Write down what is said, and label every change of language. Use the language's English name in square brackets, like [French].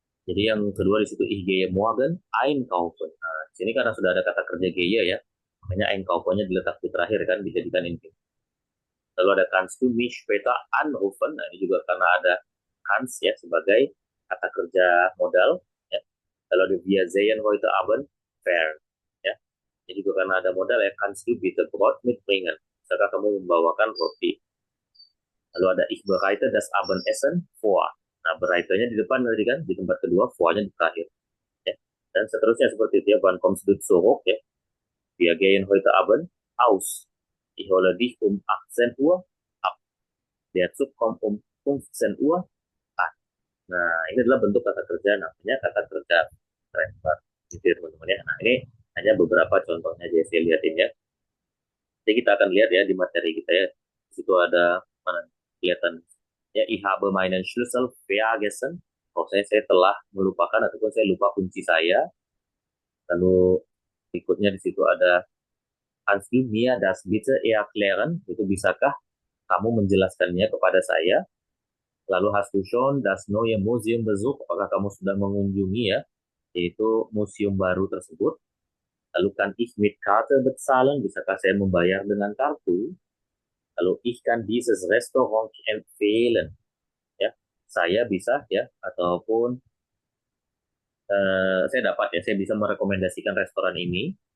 [Indonesian] Jadi yang kedua di situ [German] ich gehe morgen einkaufen. [Indonesian] Nah, di sini karena sudah ada kata kerja gehe ya, makanya einkaufen-nya diletak di terakhir kan, dijadikan infinitif. [German] Lalu ada kannst du mich später anrufen. [Indonesian] Nah, ini juga karena ada kannst ya sebagai kata kerja modal ya. [German] Lalu ada wir sehen heute Abend fair ya. [Indonesian] Ini juga karena ada modal ya, [German] kannst du bitte Brot mitbringen. [Indonesian] Misalkan kamu membawakan roti. Lalu ada [German] ich bereite das Abendessen vor. [Indonesian] Nah, bereitenya di depan tadi kan, di tempat kedua, vornya di terakhir. Ya. Dan seterusnya seperti itu ya, [German] wann kommst du zurück [Indonesian] ya. [German] Wir gehen heute Abend aus. Ich hole dich um 18 Uhr ab. Der Zug kommt um 15 Uhr an. [Indonesian] Nah, ini adalah bentuk kata kerja, namanya kata kerja trennbar. Gitu ya teman-teman ya. Nah, ini hanya beberapa contohnya aja saya lihatin ya. Jadi kita akan lihat ya di materi kita ya. Di situ ada mana kelihatan ya, [German] ich habe meinen Schlüssel vergessen. [Indonesian] Oh, saya telah melupakan ataupun saya lupa kunci saya. Lalu berikutnya di situ ada [German] kannst du mir das bitte erklären? [Indonesian] Itu bisakah kamu menjelaskannya kepada saya? [German] Lalu hast du schon das neue Museum besucht? [Indonesian] Apakah kamu sudah mengunjungi ya, yaitu museum baru tersebut? [German] Lalu kan ich mit Karte bezahlen? [Indonesian] Bisakah saya membayar dengan kartu? [German] Lalu ich kann dieses Restaurant empfehlen? [Indonesian] Ya, saya bisa ya, ataupun saya dapat ya, saya bisa merekomendasikan restoran ini.